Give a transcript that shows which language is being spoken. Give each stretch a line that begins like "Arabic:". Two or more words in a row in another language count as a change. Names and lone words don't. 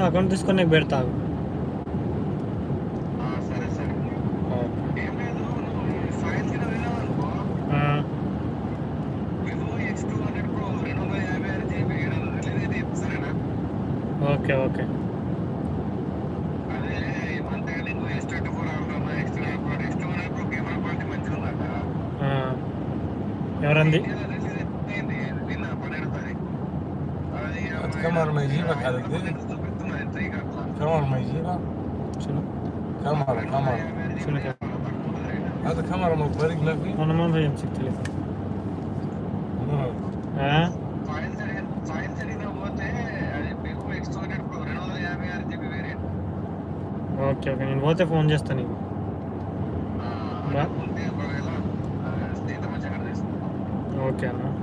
Telugu: అకౌంట్ తీసుకొని నీకు పెడతాను.
English: OK OK
Telugu: ఎవరంది?
Arabic: كاميرا ما يجيبك على الدين. كاميرا ما يجيبك. شنو؟ كاميرا شنو كان؟ هذا كاميرا من الطريق ما في. أنا ما يمسك تليفون.
English: OK OK
Telugu: నేను పోతే ఫోన్ చేస్తాను నీకు. ఓకే అన్న.